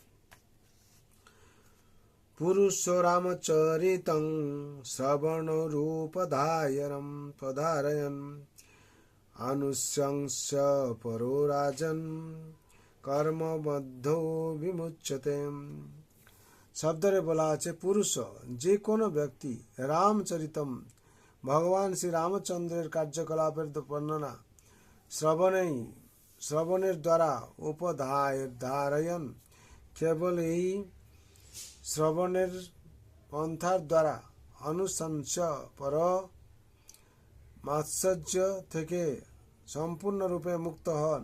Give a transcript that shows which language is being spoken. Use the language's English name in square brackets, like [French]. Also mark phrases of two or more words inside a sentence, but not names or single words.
[Sanskrit] पुरुष रामचरितं श्रवणरूपधारयन् पधारयन् अनुशंस्य परो राजन् कर्मबद्धो विमुच्यते। [Bangla] শব্দরে বলা আছে পুরুষ যে কোনো ব্যক্তি রামচরিতম ভগবান শ্রী রামচন্দ্রের কার্যকলাপের বর্ণনা শ্রবণের দ্বারা উপধারয়ন কেবল এই শ্রবণের পন্থার দ্বারা অনুশংস পর মাৎসর্য থেকে সম্পূর্ণরূপে মুক্ত হন।